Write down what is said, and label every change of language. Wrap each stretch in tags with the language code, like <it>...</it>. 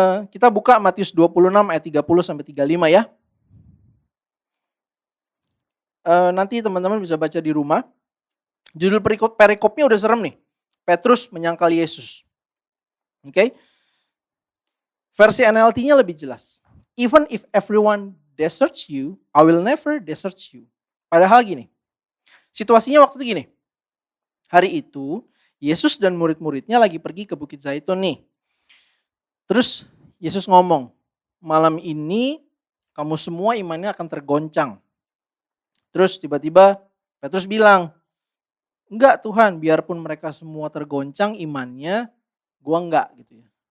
<id>Kita buka Matius 26 ayat 30 sampai 35 ya. Nanti teman-teman bisa baca di rumah. Judul perikopnya udah serem nih. Petrus menyangkal Yesus. Oke. Versi NLT-nya lebih jelas.</id> <en>Even if everyone deserts you, I will never desert you.</en> <id>Padahal gini. Situasinya waktu itu gini. Hari itu Yesus dan murid-muridnya lagi pergi ke Bukit Zaitun nih. Terus Yesus ngomong, malam ini kamu semua imannya akan tergoncang. Terus tiba-tiba Petrus bilang, enggak Tuhan, biarpun mereka semua tergoncang imannya, gua enggak gitu ya.</id>